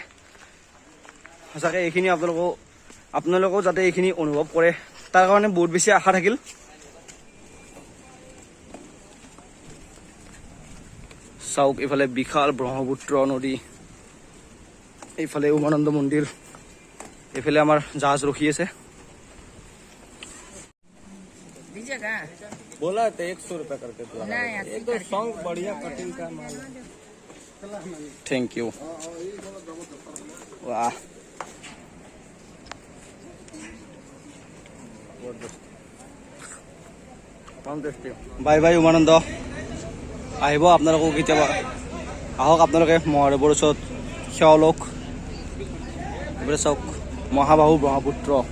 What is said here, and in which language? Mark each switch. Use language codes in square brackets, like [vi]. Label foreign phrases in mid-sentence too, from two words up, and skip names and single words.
[as] সঁচাকৈ এইখিনি আপোনালোকেও যাতে এইখিনি অনুভৱ কৰে তাৰ কাৰণে বহুত বেছি আশা থাকিল। চাওক এইফালে বিশাল ব্ৰহ্মপুত্ৰ নদী, এইফালে উমানন্দ মন্দিৰ, এইফালে আমাৰ জাহাজ ৰখি আছে। [hi] बोला तो 100 रुपया करके तो सॉन्ग बढ़िया कटिंग का माल। [en] thank you. वाह bye bye উমানন্দ। [as] আহিব আপোনালোকো কেতিয়াবা, আহক আপোনালোকে মহাদেৱৰ ওচৰত সেৱা লওক। এইফালে চাওক মহাবাহু ব্ৰহ্মপুত্ৰ।